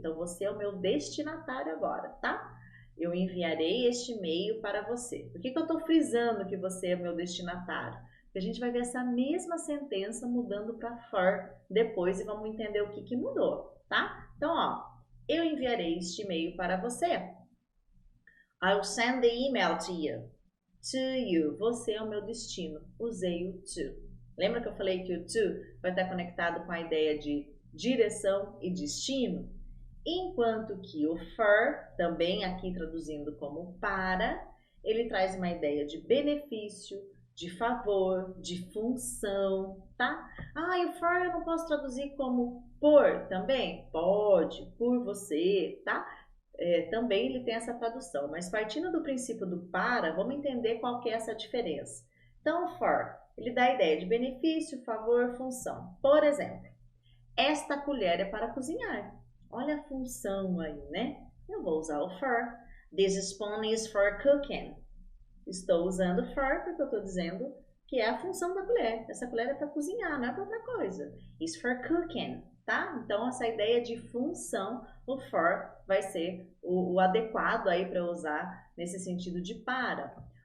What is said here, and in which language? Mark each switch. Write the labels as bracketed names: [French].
[Portuguese] Então, você é o meu destinatário agora, tá? Eu enviarei este e-mail para você. Por que eu estou frisando que você é meu destinatário? Porque a gente vai ver essa mesma sentença mudando para for depois e vamos entender o que mudou, tá? Então, ó, eu enviarei este e-mail para você. [English] I'll send the email to you. [Portuguese] To you. Você é o meu destino. Usei o to. Lembra que eu falei que o to vai estar conectado com a ideia de direção e destino? Enquanto que o for, também aqui traduzindo como para, ele traz uma ideia de benefício, de favor, de função, tá? E o for eu não posso traduzir como por também? Pode, por você, tá? Também ele tem essa tradução, mas partindo do princípio do para, vamos entender qual que é essa diferença. Então, o for, ele dá a ideia de benefício, favor, função. Por exemplo, esta colher é para cozinhar. Olha a função aí, né? Eu vou usar o for. [English] This spoon is for cooking. [Portuguese] Estou usando for porque eu estou dizendo que é a função da colher. Essa colher é para cozinhar, não é para outra coisa. [English] It's for cooking, [Portuguese] tá? Então, essa ideia de função, o for vai ser o adequado aí para usar nesse sentido de para.